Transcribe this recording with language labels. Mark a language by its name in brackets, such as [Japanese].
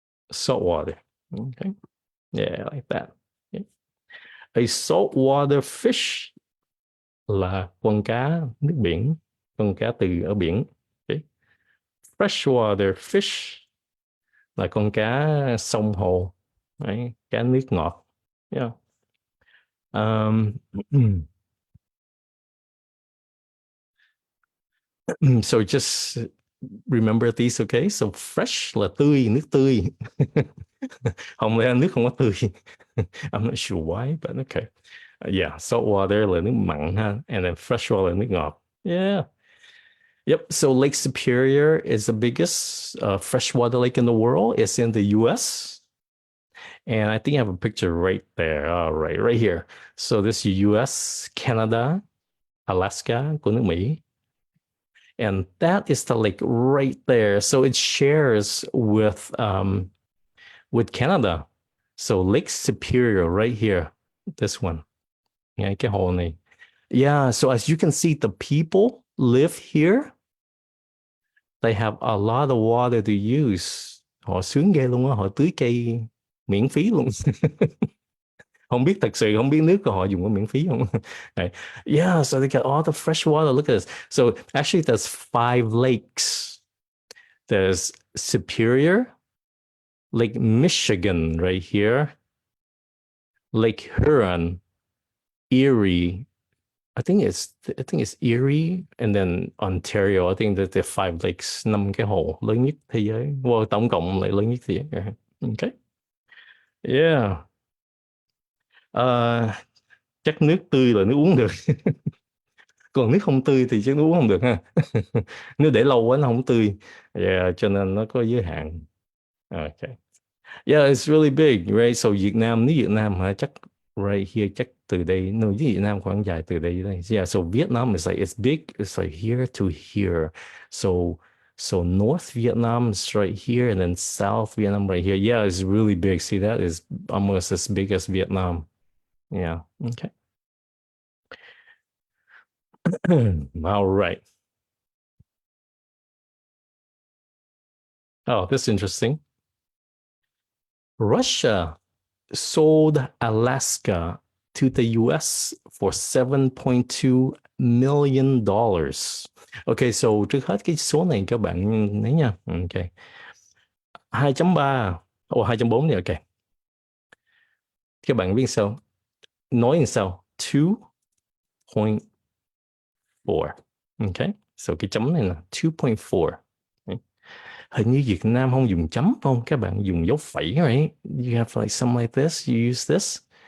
[English] Salt water. Okay. Yeah, like that. Okay. A saltwater fish [Vietnamese] là con cá nước biển, con cá từ ở biển. Okay. Freshwater fish là con cá sông hồ. Đấy, cá nước ngọt. Yeah. [English] Um, so just remember these, okay? [Vietnamese] So fresh là tươi, nước tươi. Không lẽ nước không có tươi. [English] I'm not sure why, but okay. Yeah, salt water [Vietnamese] là nước mặn ha, [English] and then fresh water [Vietnamese] là nước ngọt. [English] Yeah. Yep. So Lake Superior is the biggest freshwater lake in the world. It's in the U.S. And I think I have a picture right there. All right here. So this is U.S., Canada, Alaska [Vietnamese] của nước Mỹ. [English] And that is the lake right there. So it shares with Canada. So Lake Superior right here. This one. Yeah, [Vietnamese] cái hồ này. [English] Yeah, so as you can see, the people live here. They have a lot of water to use. [Vietnamese] Họ sướng ghê luôn á, họ tưới cây miễn phí luôn. Không biết, thật sự không biết nước của họ dùng có miễn phí không. [English] Yeah, so they got all the fresh water. Look at this. So actually there's 5 lakes. There's Superior, Lake Michigan right here, Lake Huron, Erie, I think it's Erie and then Ontario. I think that the five lakes, [Vietnamese] năm cái hồ lớn nhất thế giới. Well, tổng cộng lại lớn nhất thế giới. Okay. Yeah. Ờ, chắc nước tươi là nước uống được. Còn nước không tươi thì chắc nước uống không được ha. Nếu để lâu quá nó không tươi. Yeah, cho nên nó có giới hạn. [English] Okay. Yeah, it's really big, right? [Vietnamese] So nước Việt Nam hả? Chắc [English] right here, [Vietnamese] chắc từ đây, no, nước Việt Nam khoảng dài từ đây đây. [English] Yeah, so Vietnam is like it's big, it's like here to here. So so North Vietnam is right here, and then South Vietnam right here. Yeah, it's really big. See, that is almost as big as Vietnam. Yeah. Okay. All right. Oh, that's interesting. Russia sold Alaska to the US for $7.2 million. [Vietnamese] Ok, so trước hết cái số này các bạn thấy nha. Ok. 2.3. Ồ, 2.4 này, ok. Các bạn biết sao? Nói làm sao? [English] 2.4. Ok. [Vietnamese] So cái chấm này là 2.4. Hình như Việt Nam không dùng chấm không? Các bạn dùng dấu phẩy, right? [English] You have like something like this, you use this.